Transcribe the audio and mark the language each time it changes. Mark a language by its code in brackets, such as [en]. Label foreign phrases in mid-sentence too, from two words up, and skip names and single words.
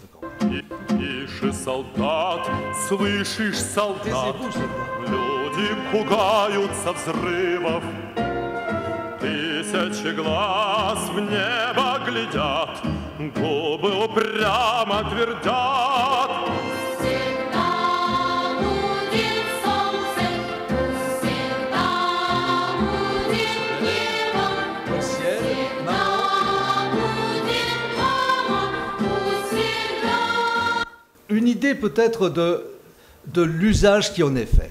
[ru] Тише, солдат, слышишь, солдат, люди пугаются взрывов. Тысячи глаз в небо глядят, губы упрямо твердят. [fr] Une idée peut-être de l'usage qui en est fait.